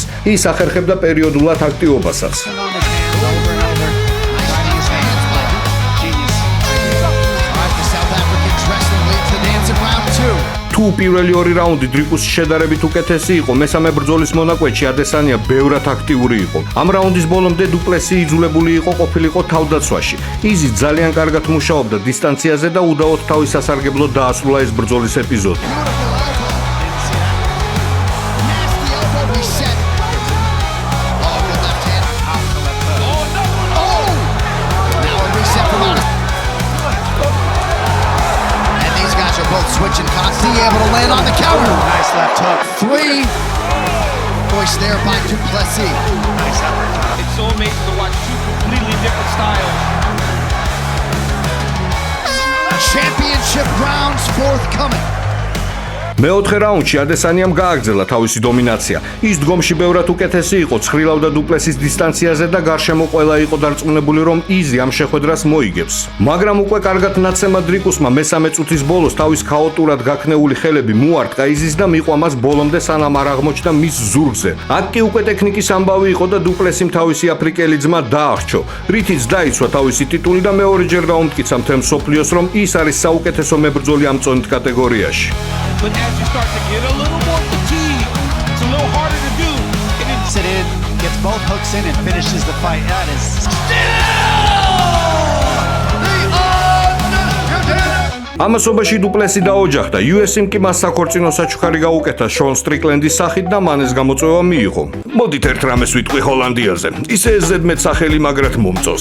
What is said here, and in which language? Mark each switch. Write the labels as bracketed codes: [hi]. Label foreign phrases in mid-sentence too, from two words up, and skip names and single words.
[ka] ის ახერხებდა პერიოდულად აქტივობასაც. თუ პირველი ორი რაუნდი დრიკუსის შედარებით უკეთესი იყო, მესამე ბრძოლის მონაკვეთში ადესანია ბევრად აქტიური იყო. ამ რაუნდის ბოლომდე დუპლესი იძულებული იყო ყოფილიყო თავდაცვაში. იზი ძალიან კარგად მუშაობდა დისტანციაზე და უდაოდ თავის სასარგებლოდ დაასრულა ეს ბრძოლის ეპიზოდი. [en] Switching Constantly able to land on the counter. Nice left hook. 3. Voice there by Duplessis. Nice effort. It's so amazing to watch two completely different styles. Championship rounds forthcoming. [ka] მეოთხე რაუნდში ადესანიამ გააგრძელა თავისი დომინაცია. ის დგომში ბევრად უკეთესი იყო, ცხრილავდა დუპლესის დისტანციაზე და გარშემო ყველა იყო დარწმუნებული, რომ იზი ამ შეხვედრას მოიგებს. მაგრამ უკვე კარგად ნაცემად დრიკუსმა მესამე წუთის ბოლოს თავის ქაოტურად გაქნეული ხელები მოარტყა იზის და მიყვა მას ბოლომდე, სანამ არ აღმოჩნდა მის ზურგზე. აქ კი უკვე ტექნიკის ამბავი იყო და დუპლესიმ თავისი აფრიკელი ძმა დაახრჩო, რითიც დაიცვა თავისი ტიტული და მეორეჯერ დაუმტკიცა მთელ მსოფლიოს, რომ ის არის საუკეთესო მებრძოლი ამ წონით კატეგორიაში. [en] But as you start to get a little more fatigue, it's a little harder to do. Sits it in, gets both hooks in, and finishes the fight. That is [ka] ამასობაში დუპლესი დაოჯახდა. UFC-მ კი მას საქორწინო საჩუქარი გაუკეთა შონ სტრიკლენდის სახით და მან ეს გამოწვევა მიიღო. მოდით ერთ რამეს ვიტყვი ჰოლანდიაზე. ისე ზედმეტ სახელი მაგრად მომწონს.